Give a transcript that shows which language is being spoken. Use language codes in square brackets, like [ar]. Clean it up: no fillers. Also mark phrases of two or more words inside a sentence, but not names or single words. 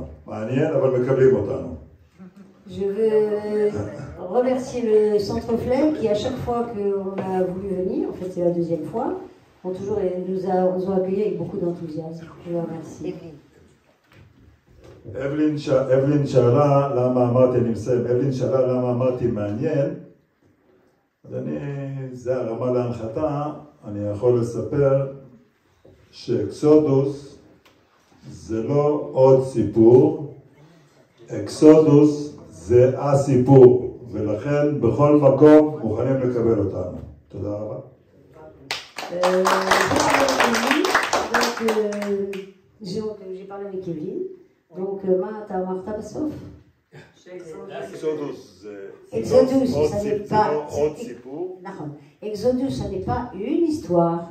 [he] מעניין אבל מקבלים אותנו. [fr] Je veux remercier le Centre FLEG qui, à chaque fois qu'on a voulu venir, en fait c'est la deuxième fois, nous ont accueillis avec beaucoup d'enthousiasme. Je vous remercie. [he] אבלין שאלה למה אמרתי מעניין, אז זה הרמה להנחתה, אני יכול לספר שאקסודוס זה לא עוד סיפור, אקסודוס זה הסיפור, ולכן בכל מקום מוכנים לקבל אותנו. תודה רבה. [fr] J'ai parlé avec Evelyne. Donc, Martha Bassoff. Exodus, ça n'est pas. Exodus, ça n'est pas une histoire.